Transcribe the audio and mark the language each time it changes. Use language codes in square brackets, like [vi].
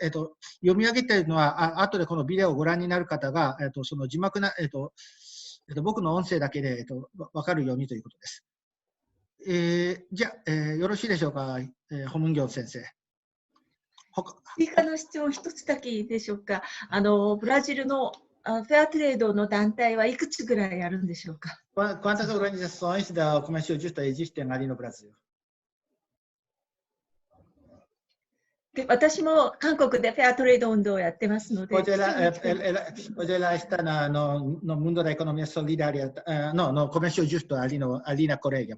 [ja] 読み上げているのは、後でこのビデオをご覧になる方が、その字幕な、僕の音声だけで、わかるようにということです。じゃあ、よろしいでしょうか、ホムンギョン先生。追加の質問一つだけいいでしょうか。ブラジルのフェアトレードの団体はいくつぐらいあるんでしょうか。 [pt] Quantas organizações da comércio justo existem ali no Brasil? [ja] 私も韓国でフェアトレード運動をやってますので。 [pt] Hoje ela está no mundo da economia solidária, no comércio justo ali na Coreia.